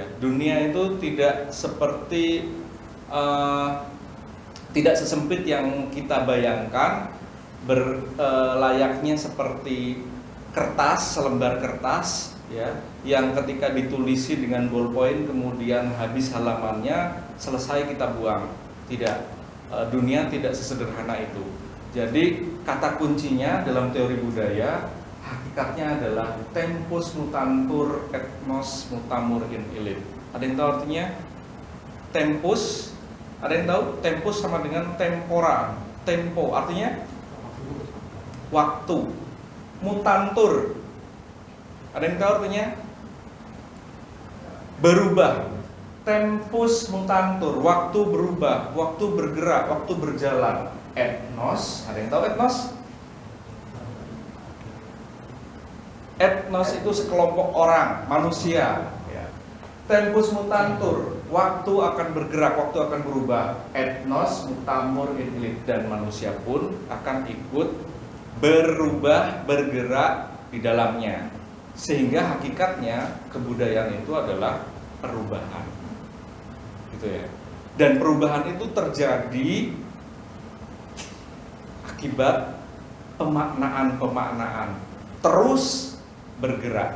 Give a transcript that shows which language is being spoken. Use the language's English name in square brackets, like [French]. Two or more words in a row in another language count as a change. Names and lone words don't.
[Indonesian] Dunia itu tidak seperti tidak sesempit yang kita bayangkan, layaknya seperti kertas, selembar kertas ya, yang ketika ditulisi dengan ballpoint kemudian habis halamannya selesai kita buang. Tidak, dunia tidak sesederhana itu. Jadi kata kuncinya dalam teori budaya hakikatnya adalah [Latin] tempus mutantur et nos mutamur in illit. [Indonesian] Ada yang tahu artinya? Tempus, ada yang tahu? Tempus sama dengan tempora. Tempo artinya waktu. Mutantur, ada yang tahu artinya? Berubah. [Latin] Tempus mutantur, [Indonesian] waktu berubah, waktu bergerak, waktu berjalan. Etnos, ada yang tahu etnos? Etnos itu sekelompok orang, manusia. [Latin] Tempus mutantur, [Indonesian] waktu akan bergerak, waktu akan berubah. [Latin] Etnos mutamur in illit, [Indonesian] dan manusia pun akan ikut berubah, bergerak di dalamnya. Sehingga hakikatnya kebudayaan itu adalah perubahan, gitu ya. Dan perubahan itu terjadi akibat pemaknaan terus bergerak.